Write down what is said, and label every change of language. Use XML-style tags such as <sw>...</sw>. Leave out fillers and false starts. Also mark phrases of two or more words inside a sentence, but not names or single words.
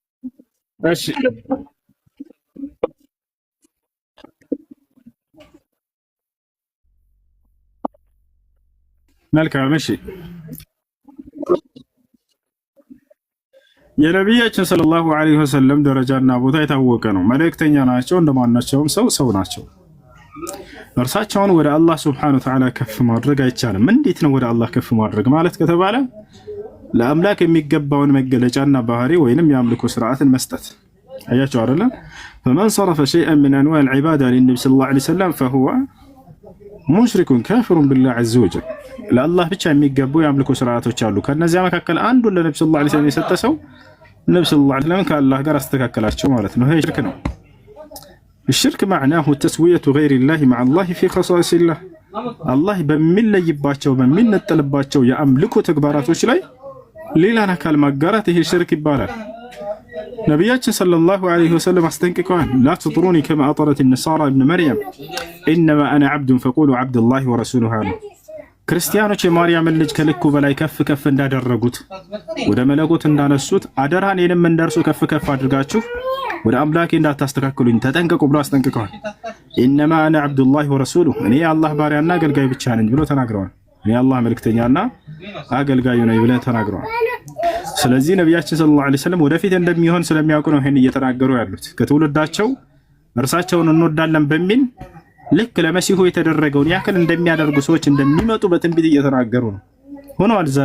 <am>እሺ መልካም እሺ የነብያችን</am> <ar>صلى الله عليه وسلم</ar> <am>ደረጃና ቦታ የታወቀ ነው። መልእክተኛ ናቸው፣ እንደማናቸውም ሰው ናቸው። እርሳቸውን ወደ አላህ</am> <ar>سبحانه وتعالى</ar> <am>ከፍ ማድረግ አይቻልም። እንዴት ነው ወደ አላህ ከፍ ማድረግ ማለት ከተባለ ለአምላክ የሚገባውን መገለጫና ባህሪ ወይንም የአምልኮ ስርዓትን መስጠት። አያችሁ አይደለ?</am> <ar>فمن صرف شيئا من انواع العباده للنبي صلى الله عليه وسلم فهو مشرك كافر بالله عز وجل።</ar> <am>ለአላህ ብቻ የሚገቡ የአምልኮ ስርዓቶች አሉ። ከነዚያ መካከል አንዱ ለነብዩ</am> <ar>صلى الله عليه وسلم</ar> <am>የሰጠ ሰው ነብዩ</am> <ar>صلى الله عليه وسلم</ar> <am>ከአላህ ጋር አስተካከላቸው ማለት ነው። ይሄ ሽርክ ነው።</am> <ar>الشرك معناه تسوية غير الله مع الله في خصائص الله.</ar> <am>الله በሚለይባቸው በሚነጠልባቸው የአምልኮ ተግባራቶች ላይ ሌላን አካል ማጋራት ይሄ ሽርክ ይባላል። ነብያችን</am> <ar>صلى الله عليه وسلم</ar> <am>አስጠንቅቀዋል።</am> <ar>لا تطروني كما أطرت النصارى ابن مريم إنما أنا عبد فقولوا عبد الله ورسوله.</ar> <am>ክርስቲያኖች የማርያምን ልጅ ከልኩ በላይ ከፍ እንዳደረጉት ወደ መለኮት እንዳነሱት አደራን እኔንም እንደርሱ ከፍ አድርጋችሁ ወደ አምላኬ እንዳታስተካክሉኝ ተጠንቀቁ ብሎ አስጠንቅቀዋል።</am> <ar>إنما أنا عبدالله ورسوله</ar> <am>እኔ የአላህ ባሪያና አገልጋይ ብቻ ነኝ ብሎ ተናግረዋል። እኔ የአላህ መልእክተኛና አገልጋዩ ነኝ ብለው ተናግረዋል። ስለዚህ ነብያችን</am> <ar>صلى الله عليه وسلم</ar> <am>ወደፊት እንደሚሆን ስለሚያውቁ ነው ይሄን እየተናገሩ ያሉት። ከትውልዳቸው እርሳቸውን እንወዳለን በሚል ልክ ለመሲሁ የተደረገውን ያክል እንደሚያደርጉ ሰዎች እንደሚመጡ በትንቢት እየተናገሩ ነው ሆነዋል።</am>